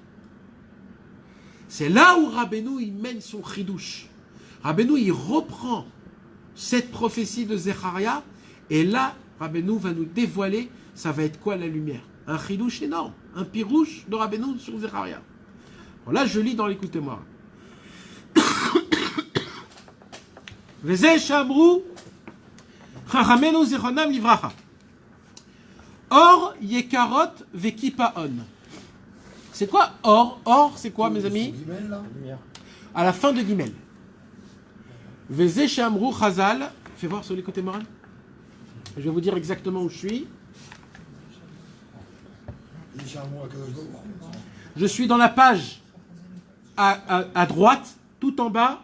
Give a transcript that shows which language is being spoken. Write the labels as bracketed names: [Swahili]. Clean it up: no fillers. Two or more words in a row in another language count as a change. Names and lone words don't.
[French] C'est là où Rabbeinu il mène son chidouche. Rabbeinu il reprend cette prophétie de Zecharia et là Rabbeinu va nous dévoiler ça va être quoi la lumière. Un chidouche énorme, un pirouche de Rabbeinu sur Zecharia. Bon, là je lis dans l'écoutez-moi. [Hebrew] וזה שמרו חכמינו זכרונם לברכה. אור יקרות וקפאון. [French] C'est quoi or? Or, c'est quoi, mes amis? Guimel, là. À la fin de Gimel. [Hebrew] וזה שמרו חז"ל. [French] Fais voir sur les côtés morales. Je vais vous dire exactement où je suis. Je suis dans la page à droite, tout en bas.